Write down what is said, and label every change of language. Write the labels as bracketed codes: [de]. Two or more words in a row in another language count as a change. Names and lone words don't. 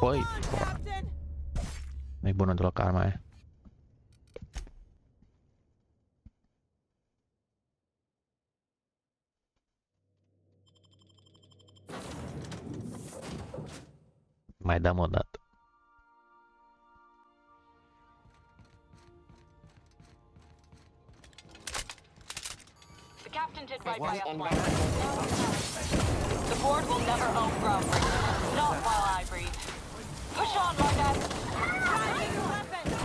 [ro] Băi, nu-i bună deloc arma aia. Mai dăm o dată. [en] The captain did right by us once. The board will never own groundbreakers. Not while I breathe. Push on, Margot. Driving weapon.